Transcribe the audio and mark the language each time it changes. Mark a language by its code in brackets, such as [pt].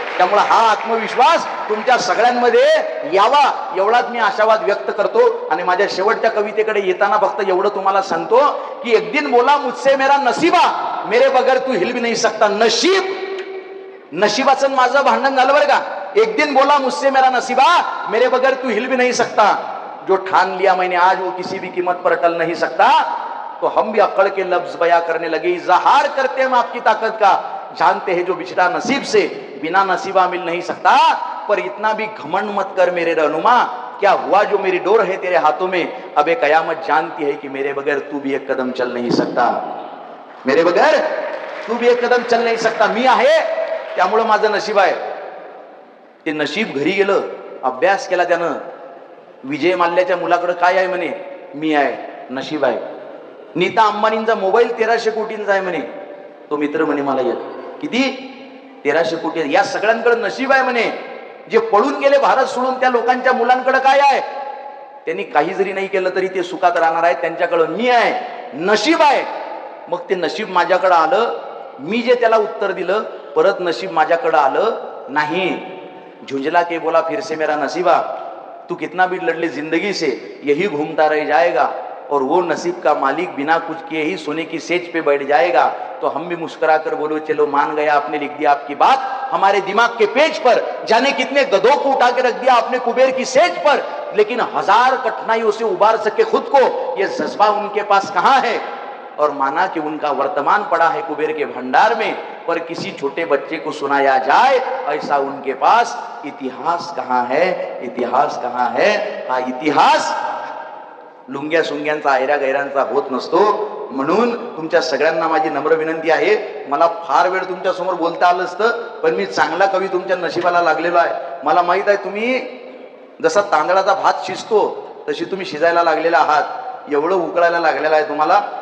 [mr] त्यामुळे हा आत्मविश्वास तुमच्या सगळ्यांमध्ये यावा एवढाच मी आशावाद व्यक्त करतो. आणि माझ्या शेवटच्या कवितेकडे येताना फक्त एवढं तुम्हाला सांगतो की [hi] एक दिन बोला मुझसे मेरा नसीबा, मेरे बगैर तू हिल भी नहीं सकता. [mr] नशीब, नशिबाचं माझं भांडण झालं बरं का. [hi] एक दिन बोला मुझसे मेरा नसीबा, मेरे बगैर तू हिल भी नहीं सकता. जो ठान लिया मैंने आज वो किसी भी कीमत पर टल नहीं सकता. तो हम भी अकड़ के लफ्ज बया करने लगे, इजहार करते हम आपकी ताकत का, जानते हैं जो बिछड़ा नसीब से बिना नसीबा मिल नहीं सकता. पर इतना भी घमंड मत कर मेरे रहनुमा, क्या हुआ जो मेरी डोर है तेरे हाथों में, अब एक कयामत जानती है कि मेरे बगैर तू भी एक कदम चल नहीं सकता. मेरे बगैर तू भी एक कदम चल नहीं सकता. [mr] मी आहे त्यामुळं माझं नशीब आहे. ते नशीब घरी गेलं, अभ्यास केला त्यानं, विजय माल्याच्या मुलाकडे काय आहे म्हणे, मी आहे, नशीब आहे. नीता अंबानींचा मोबाईल 1300 कोटींचा आहे म्हणे, तो मित्र म्हणे मला येत किती 1300 कोटी. या सगळ्यांकडे नशीब आहे म्हणे. जे पळून गेले भारत सोडून त्या लोकांच्या मुलांकडे काय आहे, त्यांनी काही जरी नाही केलं तरी ते सुखात राहणार आहेत, त्यांच्याकडे मी आहे, नशीब आहे. मग ते नशीब माझ्याकडे आलं, मी जे त्याला उत्तर दिलं, परत नशीब माझ्याकडे आलं नाही. [hi] झुंझला के बोला फिर से मेरा नसीबा, तू कितना भी लड़ ले जिंदगी से यही घूमता रह जाएगा, और वो नसीब का मालिक बिना कुछ किए ही सोने की सेज पे बैठ जाएगा. तो हम भी मुस्कुरा कर बोलो चलो मान गया, आपने लिख दिया आपकी बात हमारे दिमाग के पेज पर, जाने कितने गधों को उठा के रख दिया आपने कुबेर की सेज पर, लेकिन 1000 कठिनाइयों से उबार सके खुद को, ये जज्बा उनके पास कहाँ है. और माना कि उनका वर्तमान पड़ा है कुबेर के भंडार में, पर किसी छोटे बच्चे को सुनाया जाए ऐसा उनके पास इतिहास कहाँ है, इतिहास कहाँ है. [mr] हा इतिहास लुंग्या सुंग्यांचा ऐऱ्या गैरांचा होत नसतो. म्हणून तुमच्या सगळ्यांना माझी नम्र विनंती आहे, मला फार वेळ तुमच्या समोर बोलता आलं असतं, पण मी चांगला कवी तुमच्या नशिबाला लागलेलो आहे. मला माहित आहे तुम्ही जसा तांदळाचा भात शिजतो तशी तुम्ही शिजायला लागलेला आहात, एवढं उकळायला लागलेलं आहे तुम्हाला.